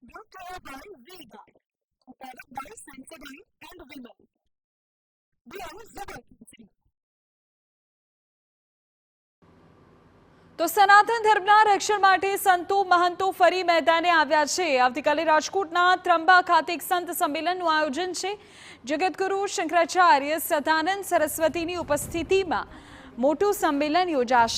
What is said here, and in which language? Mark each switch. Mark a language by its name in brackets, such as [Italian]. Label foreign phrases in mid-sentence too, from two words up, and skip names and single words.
[English] brought to you by V-Guard, prepared by Sensodyne and Vimal. We are Zubaki. [Gujarati] તો સનાતન ધર્મના રક્ષણ માટે સંતો મહંતો ફરી મેદાને આવ્યા છે। આવતીકાલે રાજકોટના ત્રંબા ખાતે એક સંત સંમેલનનું આયોજન છે। જગતગુરુ શંકરાચાર્ય સદાનંદ સરસ્વતીની ઉપસ્થિતિમાં મોટું સંમેલન યોજાશે।